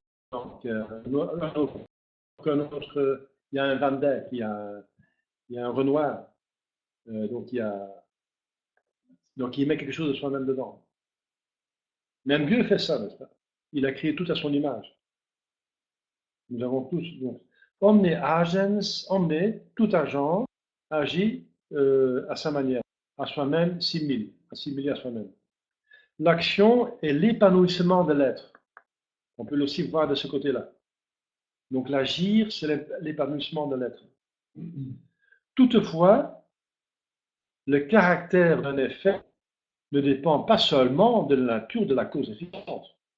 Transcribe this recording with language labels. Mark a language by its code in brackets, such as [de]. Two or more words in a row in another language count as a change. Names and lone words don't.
[fr] Donc, il y a un Van Dyck, il y a un Renoir, donc il met quelque chose de soi-même dedans. Même Dieu fait ça, n'est-ce pas? Il a créé tout à son image. Nous avons tous, donc, [la] omne agens, omne, [fr] tout agent, agit à sa manière, à soi-même, assimilé à soi-même. L'action est l'épanouissement de l'être. On peut aussi voir de ce côté-là. Donc l'agir, c'est l'épanouissement de l'être. Toutefois, le caractère d'un effet ne dépend pas seulement de la nature de la cause efficiente.